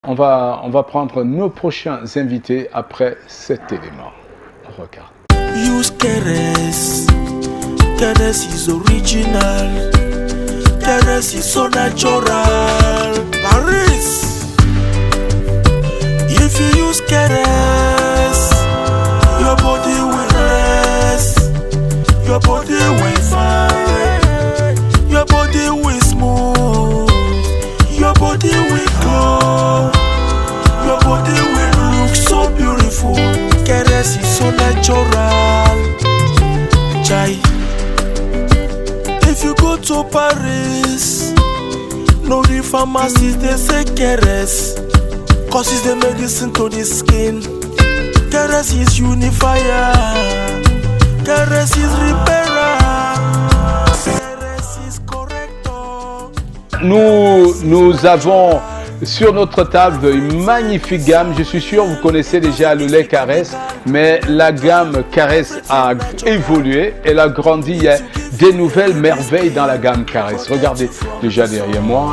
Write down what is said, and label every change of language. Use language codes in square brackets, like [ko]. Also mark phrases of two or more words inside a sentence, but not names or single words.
[fr] On va prendre nos prochains invités après cet élément. Regarde. [en] Use Keres. Keres is original. Keres is so natural. Paris. If you use Keres, your body will rest. Your body will fine. Your body will smooth. Your body will glow. Your body will look so beautiful. Keres is so natural. Chai. If you go to Paris, no the pharmacies they say Keres, cause it's the medicine to the skin. Keres is unifier. Keres is repairer. Keres is corrector. [fr] Nous avons sur notre table une magnifique gamme. Je suis sûr vous connaissez déjà le lait Caresse, mais la gamme Caresse a évolué. Elle a grandi. Il y a des nouvelles merveilles dans la gamme Caresse. Regardez déjà derrière moi.